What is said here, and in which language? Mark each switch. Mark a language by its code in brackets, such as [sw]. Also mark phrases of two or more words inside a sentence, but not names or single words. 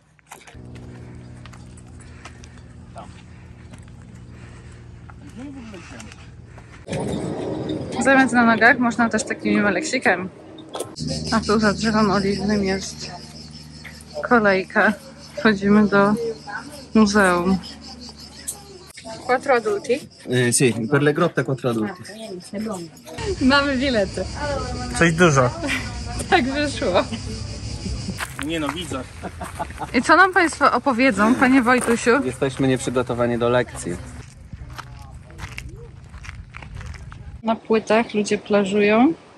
[pl] Zamiast na nogach można też takimi maleksikami. A tu za drzewem oliwnym jest kolejka. Wchodzimy do muzeum. [it] Quattro adulti? Sì, per le grotte 4 adulti. [pl] Mamy bilety. Coś dużo. Tak wyszło. Nie no, widzę. I co nam Państwo opowiedzą, Panie Wojtusiu? Jesteśmy nieprzygotowani do lekcji. Na płytach ludzie plażują.